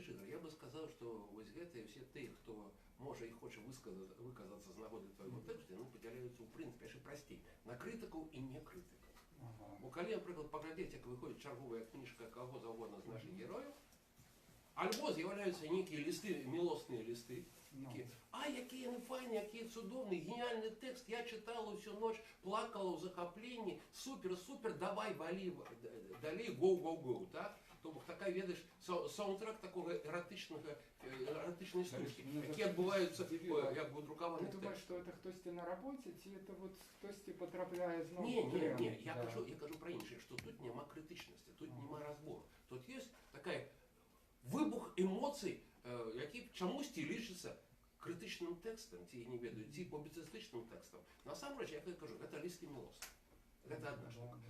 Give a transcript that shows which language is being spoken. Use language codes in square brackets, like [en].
[ru] Я бы сказал, что [be] вот гэтыя [ru] все те, кто может и хочет выказаться з нагоды твоего текста, они подзяляются, в принципе, [be] яшчэ прасцей, [ru] на критиков и не критиков. [be] Бо калі, наприклад, паглядзець, як выходзіць чарговая кніжка каго заўгодна з нашых герояў, альбо з'яўляюцца нейкія лісты, мілосныя лісты, а якія яны файныя, якія цудоўныя, геніальны тэкст, я чытала ўсю ноч, плакала ў захапленні, супер, супер, давай, валі, далей, [en] гоу, [be] так? То бок такая, ведаеш, саундтрек такого эратычнай стужкі, які адбываюцца, як бы друкаваных [ru] тэкстах. Ты думаешь, что это [be] хтосьці на работе, [ru] ці это вот хтосьці потрапляе зноў? [be] Не, я кажу про іншае, што тут няма крытычнасці, тут няма разбору. Тут ёсць такая выбух эмоцый, які чамусьці лічыцца крытычным тэкстам, ці не ведаю, ці публіцыстычным тэкстам. Насамрэч, як я кажу, гэта лісты мілосны. Гэта одна штука.